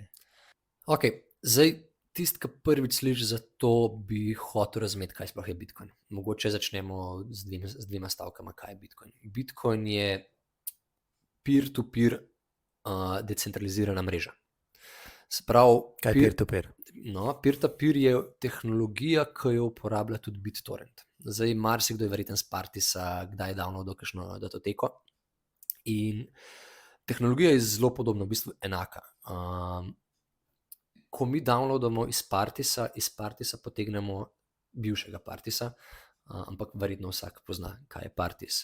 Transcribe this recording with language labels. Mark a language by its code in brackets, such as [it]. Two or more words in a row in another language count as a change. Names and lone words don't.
[sl] Ok, zdaj tisti, ki prvič sliši za to, bi hotel razumeti, kaj sploh je Bitcoin. Mogoče začnemo z dvema stavkama, kaj je Bitcoin. Bitcoin je peer-to-peer decentralizirana mreža. Kaj je peer-to-peer? No, peer-to-peer je tehnologija, ki jo uporablja tudi BitTorrent. Zdaj, marsikdo je verjetno s Partisa kdaj downloadal kakšno datoteko. In tehnologija je zelo podobna, v bistvu enaka. Ko mi downloadamo iz Partisa potegnemo bivšega Partisa, ampak verjetno vsak pozna, kaj je Partis.